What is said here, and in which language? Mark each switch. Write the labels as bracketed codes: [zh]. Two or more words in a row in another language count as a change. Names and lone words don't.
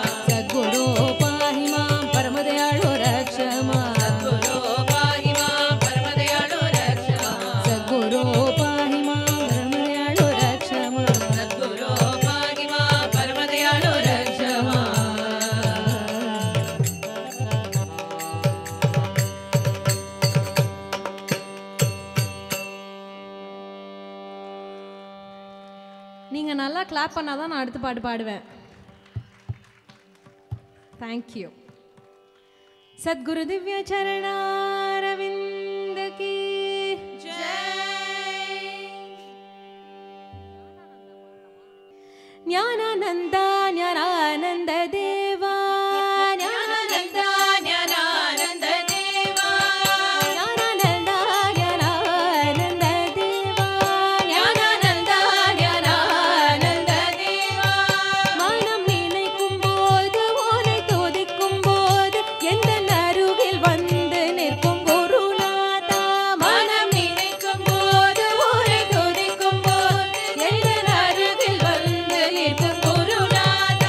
[sa] सद्गुरो पाहि मां परमदयाळु रक्ष मां सद्गुरो पाहि मां परमदयाळु रक्ष मां सद्गुरो पाहि मां परमदयाळु रक्ष मां सद्गुरो पाहि मां परमदयाळु रक्ष मां [ta] நீங்க நல்லா கிளாப் பண்ணாதான் நான் அடுத்த பாட்டு பாடுவேன். [en] Thank you. [hi] सद्गुरु दिव्य चरणारविंद की ज्ञानानंद ज्ञानानंद देवा ज्ञानानंद ज्ञानानंद देवा ज्ञानानंद ज्ञानानंद देवा ज्ञानानंद ज्ञानानंद देवा [ta] மனம் நினைக்கும் போது உன்னை துதிக்கும் போது எந்த அருகில் வந்து நிற்கும் குருநாதா மனம் நினைக்கும் போது உன்னை துதிக்கும் போது எந்த அருகில் வந்து நிற்கும் குருநாதா